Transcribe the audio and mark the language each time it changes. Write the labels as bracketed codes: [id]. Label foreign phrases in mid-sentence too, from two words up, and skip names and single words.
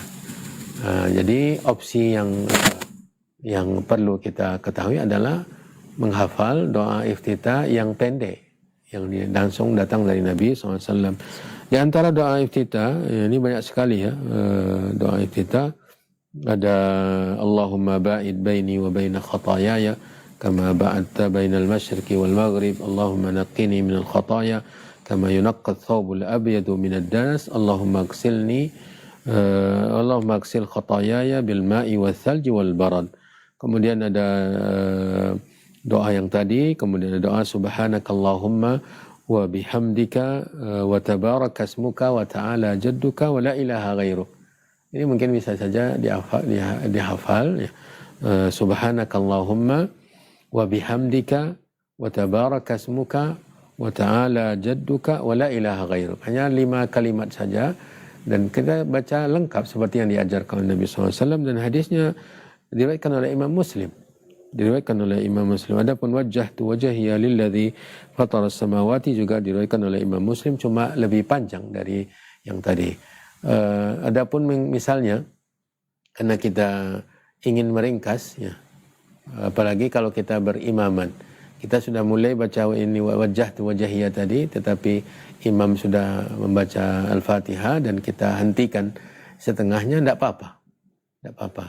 [id] Jadi opsi yang perlu kita ketahui adalah menghafal doa iftitah yang pendek, yang langsung datang dari Nabi SAW. Di antara doa iftitah, ini banyak sekali ya, doa iftitah. [ar] Ada اللهم باعد بيني وبين خطاياي كما باعدت بين المشرق والمغرب. اللهم نقني من الخطايا كما ينقى الثوب الأبيض من الدنس. اللهم اغسل خطاياي بالماء والثلج والبرد. [id] Kemudian ada doa yang tadi, kemudian ada doa [ar] سبحانك اللهم وبحمدك وتبارك اسمك وتعالى جدك ولا إله غيرك. [id] Ini mungkin bisa saja dihafal ya. [ar] سبحانك اللهم وبحمدك وتبارك اسمك وتعالى جدك ولا إله غيرك. [id] Hanya 5 kalimat saja, dan kita baca lengkap seperti yang diajarkan oleh Nabi SAW, dan hadisnya diriwayatkan oleh Imam Muslim. Adapun [ar] وجهت وجهي للذي فطر السماوات [id] juga diriwayatkan oleh Imam Muslim, cuma lebih panjang dari yang tadi. Adapun misalnya karena kita ingin meringkas ya, apalagi kalau kita berimaman, kita sudah mulai baca ini [ar] وجهت وجهي [id] tadi, tetapi imam sudah membaca Al-Fatihah dan kita hentikan setengahnya, tidak apa-apa.